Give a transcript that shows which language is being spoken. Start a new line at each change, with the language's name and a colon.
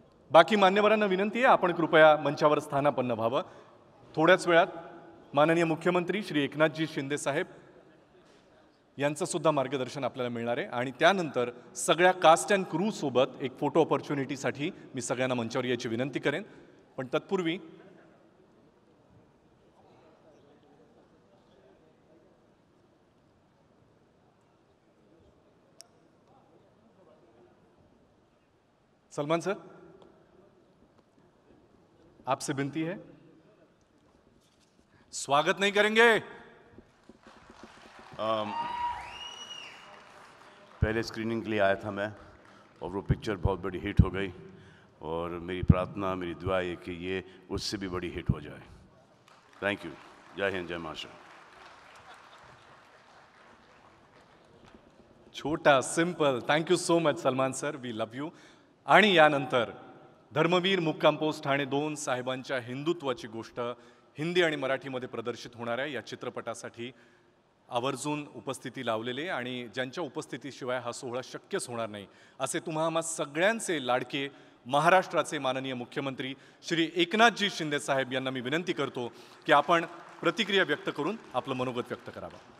Marathi: बाकी मान्यवरांना विनंती आहे आपण कृपया मंचावर स्थानापन्न व्हावं. थोड्याच वेळात माननीय मुख्यमंत्री श्री एकनाथजी शिंदे साहेब यांचं सुद्धा मार्गदर्शन आपल्याला मिळणार आहे आणि त्यानंतर सगळ्या कास्ट अँड क्रू सोबत एक फोटो ऑपॉर्च्युनिटीसाठी मी सगळ्यांना मंचावर यायची विनंती करेन.
Hindi: पण तत्पूर्वी सलमान सर, आपसे विनती है, स्वागत नहीं करेंगे? पहले स्क्रीनिंग के लिए आया था मैं और वो पिक्चर बहुत बड़ी हिट हो गई और मेरी प्रार्थना मेरी दुआ है कि ये उससे भी बड़ी हिट हो जाए.
English: Thank you.
Hindi: जय हिंद, जय महाराष्ट्र. छोटा simple.
English: Thank you so much Salman sir, we love you.
Marathi: आणि यानंतर धर्मवीर मुक्काम पोस्ट ठाणे 2 साहेबांच्या हिंदुत्वाची गोष्ट हिंदी आणि मराठीमध्ये प्रदर्शित होणाऱ्या या चित्रपटासाठी आवर्जून उपस्थिती लावलेले आणि ज्यांच्या उपस्थितीशिवाय हा सोहळा शक्यच होणार नाही असे तुम्हा आम्हा सगळ्यांचे लाडके महाराष्ट्राचे माननीय मुख्यमंत्री श्री एकनाथजी शिंदे साहेब यांना मी विनंती करतो की आपण प्रतिक्रिया व्यक्त करून आपलं मनोगत व्यक्त करावं.